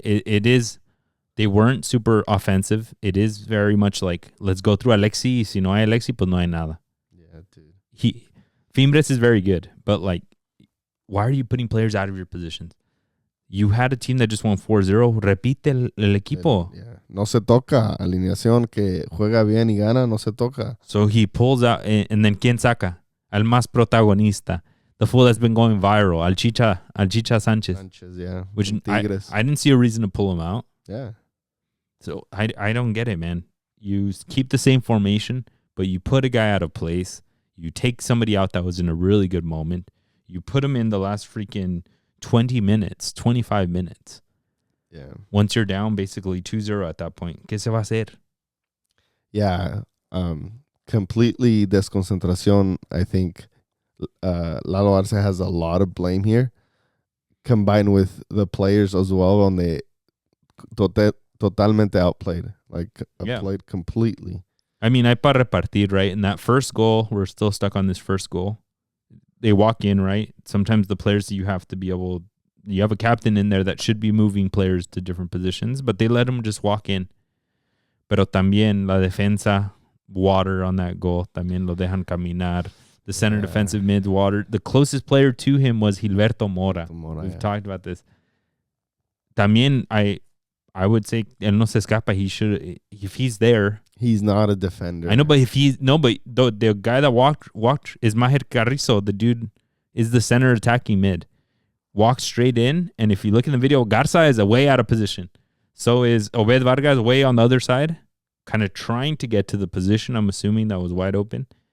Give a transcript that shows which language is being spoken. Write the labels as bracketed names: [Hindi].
[English] It is, they weren't super offensive. It is very much like, let's go through Alexi. [Spanish] Si no hay Alexi, pues no hay nada. [English] Yeah, dude. Fimbres is very good, but like, why are you putting players out of your positions? You had a team that just won 4-0. [Spanish] Repite el equipo. Yeah. No se toca. Alineación que juega bien y gana, no se toca. [English] So he pulls out, and then [Spanish] ¿quién saca? Al más protagonista. [English] The fool that's been going viral. Al Chicha Sánchez. Sanchez, yeah. Which I Tigres. didn't see a reason to pull him out. Yeah. So I don't get it, man. You keep the same formation, but you put a guy out of place. You take somebody out that was in a really good moment. You put him in the last freaking 20 minutes, 25 minutes. Yeah. Once you're down, basically 2-0 at that point. [Spanish] ¿Qué se va a hacer? [English] Yeah. Completely desconcentración. I think Lalo Arce has a lot of blame here, combined with the players as well, on the totalmente outplayed. Like, outplayed completely. I mean, [Spanish] hay para repartir, [English] right? In that first goal, we're still stuck on this first goal. They walk in, right? Sometimes the players you have to be able, you have a captain in there that should be moving players to different positions, but they let them just walk in. [Spanish] Pero también la defensa, [English] water on that goal. [Spanish] También lo dejan caminar. [English] The center defensive mid, water. The closest player to him was Gilberto Mora. We've talked about this. [Spanish] También, [English] I would say, [Spanish] él no se escapa. [English] He should, if he's there. He's not a defender. I know, but if he's, no, but the guy that walked is Maher Carrizo. The dude is the center attacking mid. Walks straight in, and if you look in the video, Garza is way out of position. So is Obed Vargas way on the other side, kind of trying to get to the position, I'm assuming, that was wide open.